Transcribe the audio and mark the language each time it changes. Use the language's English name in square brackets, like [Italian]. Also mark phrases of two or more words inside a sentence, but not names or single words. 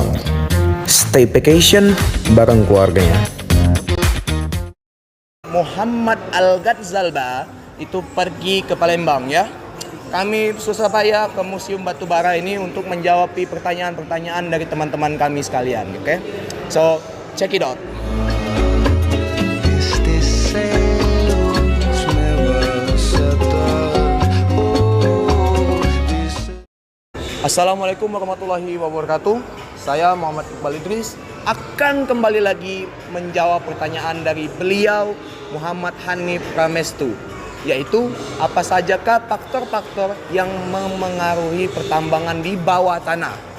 [English] Stay vacation [Indonesian] bareng keluarganya. Muhammad Al-Ghazalba itu pergi ke Palembang ya. Kami susah payah ke Museum Batubara ini untuk menjawab pertanyaan-pertanyaan dari teman-teman kami sekalian, oke? [English] So, check it out. [Spanish] Este celos me vas a dar. Oh, dice... [Arabic] السلام عليكم ورحمة الله وبركاته. [Indonesian] Saya Muhammad Iqbal Idris akan kembali lagi menjawab pertanyaan dari beliau Muhammad Hanif Pramestu, yaitu apa sajakah faktor-faktor yang memengaruhi pertambangan di bawah tanah?